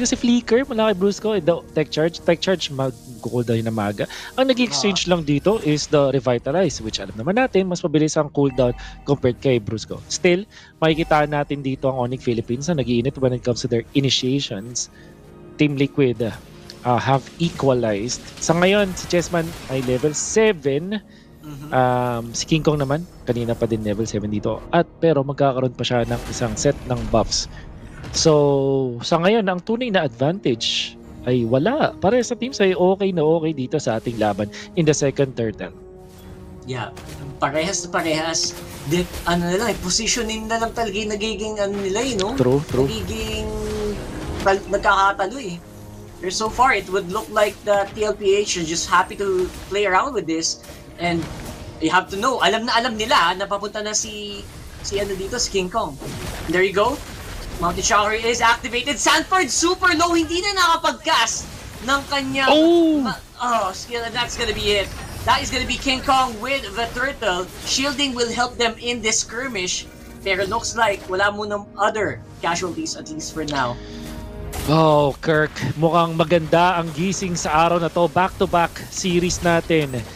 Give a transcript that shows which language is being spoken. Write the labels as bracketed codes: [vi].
[tl] Kasi Flicker mula kay Brusco and the Tech Charge mag-cooldown na maga. Ang nag-exchange lang dito is the Revitalize, which alam naman natin, mas mabilis ang cooldown compared kay Brusco. Still, makikita natin dito ang Onyx Philippines na nag-iinit [en] when it comes to their initiations. Team Liquid have equalized. [tl] Sa ngayon, si Chessman ay level 7. Si King Kong naman, kanina pa din level 7 dito. Pero magkakaroon pa siya ng isang set ng buffs. So, sa ngayon, ang tunay na advantage ay wala. Para sa teams ay okay na okay dito sa ating laban [en] in the second turtle. [tl] Yeah, parehas na parehas. Positioning na lang talaga yung nagiging nila no? [en] True. [tl] Nagiging nagkakatalo eh. Pero [en] so far, it would look like the TLPH are just happy to play around with this. And you have to know, [tl] alam nila na papunta na si King Kong. [en] There you go. Mountain Shower is activated. Sanford super low, [tl] hindi na nakapag-cast ng kanyang skill, [en] and that's gonna be it. That is gonna be King Kong with the turtle. Shielding will help them in this skirmish. Pero looks like [tl] wala mo ng [en] other casualties at least for now. [tl] Oh, Kirk, mukhang maganda ang gising sa araw na to. [en] Back-to-back series [tl] natin.